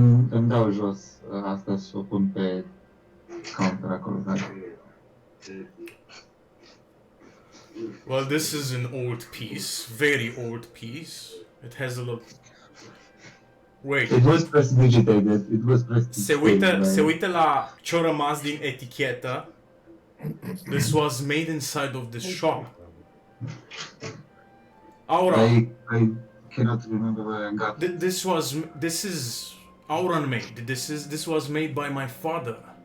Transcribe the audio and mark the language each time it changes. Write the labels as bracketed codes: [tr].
[ro] îmi dau jos asta să o pun pe counter acolo. [en] Well, this is an old piece, very old piece. It has a look. Wait. It was prestidigitated. It was prestidigitated. [ro] Se uită la ce-a rămas din etichetă. [en] This was made inside of this shop. Aura. I cannot remember where I got it. This is Auran made. This was made by my father.